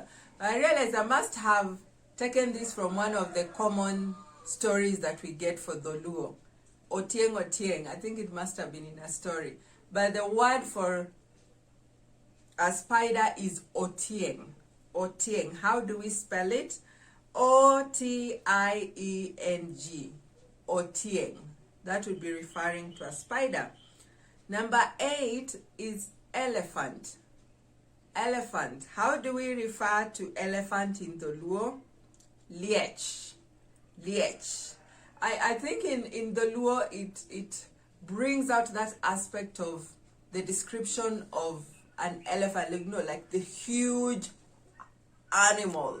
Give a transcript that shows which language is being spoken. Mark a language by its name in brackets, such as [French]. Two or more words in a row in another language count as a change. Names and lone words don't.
[English] But I realized I must have taken this from one of the common stories that we get for the Luo. [Luo (Kenya and Tanzania)] Otieng otieng. [English] I think it must have been in a story. But the word for a spider is otieng. Otieng. How do we spell it? O-T-I-E-N-G. Otieng. That would be referring to a spider. Number 8 is elephant. Elephant. How do we refer to elephant in the Luo? [Luo (Kenya and Tanzania)] Liech. Liech. [English] I think in the Luo it brings out that aspect of the description of an elephant, you know, like the huge animal.